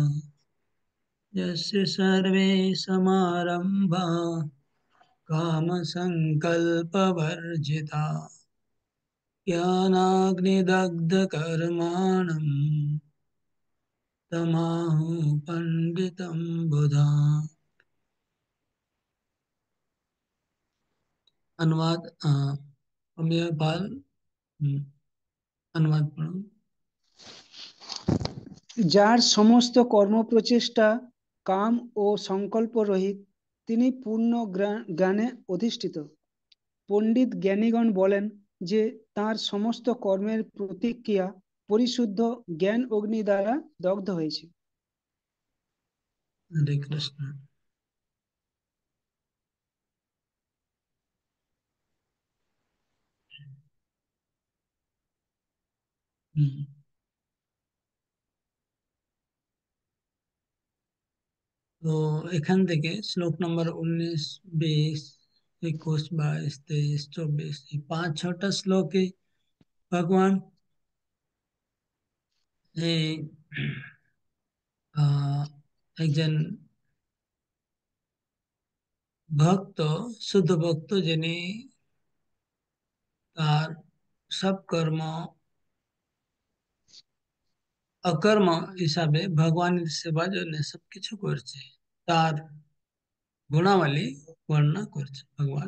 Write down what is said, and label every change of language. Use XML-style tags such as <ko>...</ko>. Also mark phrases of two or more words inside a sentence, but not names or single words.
<sa>यस्य सर्वे समारंभा काम संकल्प वर्जिता ज्ञानाग्निदग्धकर्माणं तमाहु पंडितम बुधा।</sa> <hi>अनुवाद अमेय पाल। अनुवाद पढ़ो।</hi> <bn>যার সমস্ত কর্মপ্রচেষ্টা কাম ও সংকল্প রহিত, তিনি পূর্ণ জ্ঞানে অধিষ্ঠিত। পণ্ডিত জ্ঞানীগণ বলেন যে তার সমস্ত কর্মের প্রতিক্রিয়া পরিশুদ্ধ জ্ঞান অগ্নি দ্বারা দগ্ধ হয়েছে।</bn> <hi>हरे कृष्ण। हम्म,</hi> <bn>তো এখান থেকে শ্লোক নম্বর 19, 20, 21, 22, 23, 24 এই 5-6টা শ্লোকে ভগবান এই আহ, একজন ভক্ত, শুদ্ধ ভক্ত, যিনি তার সব কর্ম অকর্ম হিসাবে ভগবানের সেবার জন্য সবকিছু করছে, তার গুণাবলী বর্ণনা করছে ভগবান।</bn>